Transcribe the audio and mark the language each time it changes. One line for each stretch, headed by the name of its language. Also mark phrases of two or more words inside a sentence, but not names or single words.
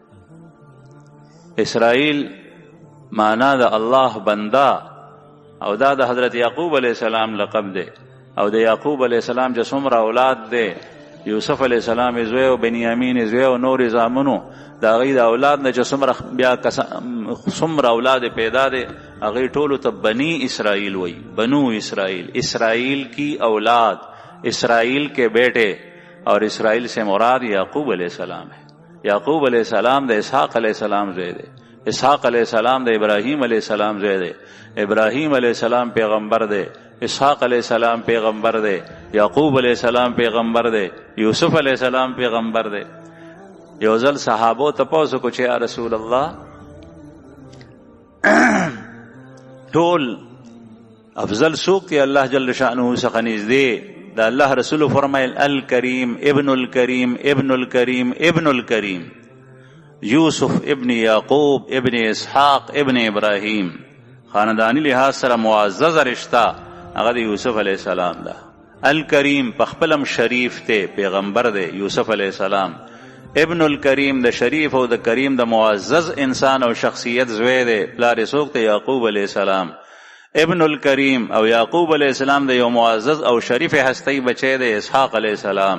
Pashto: اسرائیل معنا د الله بنده، او دا د حضرت یعقوب علیہ السلام لقب دی. او د یعقوب علیہ السلام چې څومره اولاد دی، یوسف علیہ السلام زوی او بنیامین زوی او نور زامنو، د هغوی د اولاد نه چې څومره اولاد پیدا دی، هغوی ټولو ته بنی اسرائیل وی، بنو اسرائیل.
Urdu: اسرائیل کی اولاد، اسرائیل کے بیٹے، اور اسرائیل سے مراد یعقوب علیہ السلام ہے.
Pashto: یعقوب علیہ السلام د اسحاق علیہ السلام زوی دی، اسحاق علیہ السلام د ابراہیم علیہ السلام زوی دی، ابراہیم علیہ السلام پیغمبر دی، اسحاق علیہ السلام پیغمبر دی، یعقوب علیہ السلام پیغمبر دی، یوسف علیہ السلام پیغمبر دی. یو ځل صحابو تپوس کو چې
Arabic: یا رسول الله
Pashto: ټول افضل څوک دی الله جل شانه څخه نږدې؟ دا الله رسول فرمایل
Arabic: الکریم ابن الکریم ابن الکریم ابن الکریم، یوسف ابن یعقوب ابن اسحاق ابن ابراہیم.
Pashto: خاندانی لحاظ سره معزز رشتہ هغه د یوسف علیہ السلام ده. الکریم پخپلم شریف ته پیغمبر دی یوسف علیہ السلام.
Arabic: ابن الکریم
Pashto: د شریف او د کریم د معزز انسان او شخصیت زوی دی، پلار یې څوک دی؟ یعقوب علیہ السلام.
Arabic: ابن الکریم
Pashto: او یعقوب علیہ السلام د یو معزز او شریف هستی بچی دی اسحاق علیہ السلام.